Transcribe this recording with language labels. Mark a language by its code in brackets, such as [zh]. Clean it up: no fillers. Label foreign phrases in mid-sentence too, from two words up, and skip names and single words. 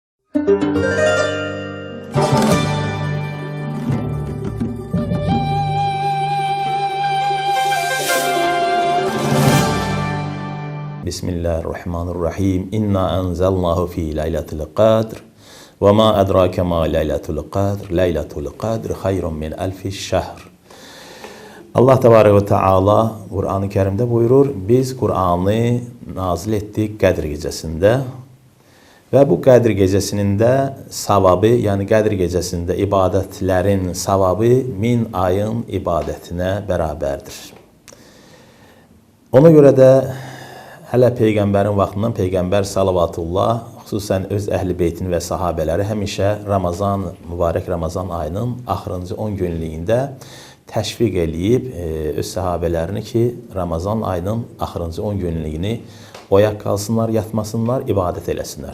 [ar] Bismillahirrahmanirrahim. إنا أنزلناه في ليلة القدر وما أدراك ما ليلة القدر. ليلة القدر خير من ألف شهر. [az] Allah [ar] Tebarek ve Teala [az] Kur'an-ı Kerim'de buyurur, biz Kur'an'ı nazil ettik Qədir gecəsində və bu Qədir gecəsinin də savabı, yəni Qədir gecəsində ibadətlərin savabı 1000 ayın ibadətinə bərabərdir. Ona görə də hələ Peyğəmbərin vaxtından Peyğəmbər salavatullah, xüsusən öz əhl-i beytin və sahabələri həmişə mübarək Ramazan ayının axırıncı 10 günlüyündə təşviq eləyib öz sahabələrini ki, Ramazan ayının axırıncı 10 günlüyünü oyaq qalsınlar, yatmasınlar, ibadət eləsinlər.